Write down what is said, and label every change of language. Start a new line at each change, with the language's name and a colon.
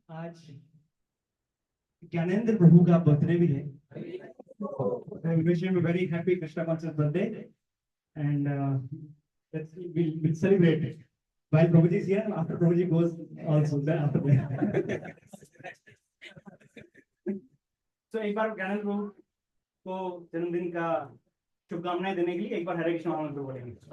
Hindi: आज ज्ञानेंद्र प्रभु का बर्थडे भी है।
English: I wish him a very happy Krishna conscious birthday, and we'll celebrate it while Prabhuji is here. After Prabhuji goes, also then after that. So
Hindi: एक बार ज्ञानेंद्र प्रभु को जन्मदिन का शुभकामनाएं देने के लिए एक बार हरे कृष्णा महामंत्र बोलेंगे।